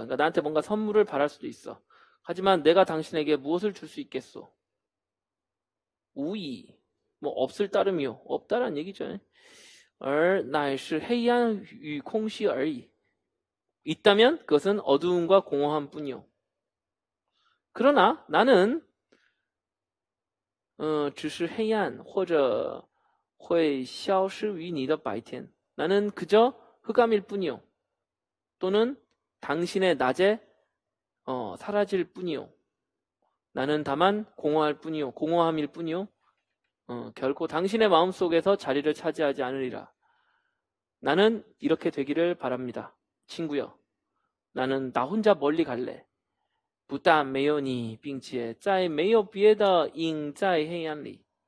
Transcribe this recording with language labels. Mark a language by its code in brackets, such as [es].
[ko] 그러니까 나한테 뭔가 선물을 바랄 수도 있어. 하지만 내가 당신에게 무엇을 줄 수 있겠소? 우이, 뭐 없을 따름이요. 없다란 얘기죠. [zh] 而乃是黑暗与空虚而已. [ko] 있다면 그것은 어두움과 공허함 뿐이요. 그러나 나는 [zh] 只是黑暗或者会消失于你的白天. [ko] 나는 그저 흑암일 뿐이요. 또는 당신의 낮에 사라질 뿐이요. 나는 다만 공허할 뿐이요. 공허함일 뿐이요. 결코 당신의 마음속에서 자리를 차지하지 않으리라. 나는 이렇게 되기를 바랍니다. 친구여, 나는 나 혼자 멀리 갈래. [zh] 不但没有你，并且在没有别的影在黑暗里。